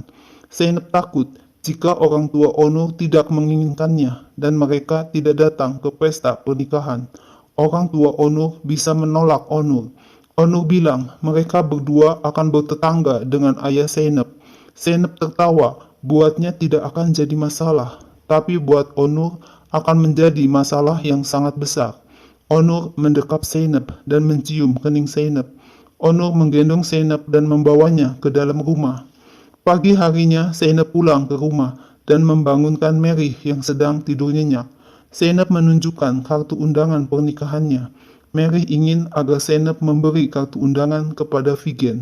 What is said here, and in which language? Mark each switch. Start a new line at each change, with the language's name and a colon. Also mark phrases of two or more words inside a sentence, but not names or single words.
Indonesian: Zeynep takut jika orang tua Onur tidak menginginkannya dan mereka tidak datang ke pesta pernikahan. orang tua Onur bisa menolak Onur. Onur bilang mereka berdua akan bertetangga dengan ayah Zeynep. Zeynep tertawa, buatnya tidak akan jadi masalah, tapi buat Onur akan menjadi masalah yang sangat besar. Onur mendekap Zeynep dan mencium kening Zeynep. Onur menggendong Zeynep dan membawanya ke dalam rumah. Pagi harinya, Zeynep pulang ke rumah dan membangunkan Mary yang sedang tidur nyenyak. Zeynep menunjukkan kartu undangan pernikahannya. Mary ingin agar Zeynep memberi kartu undangan kepada Vigen.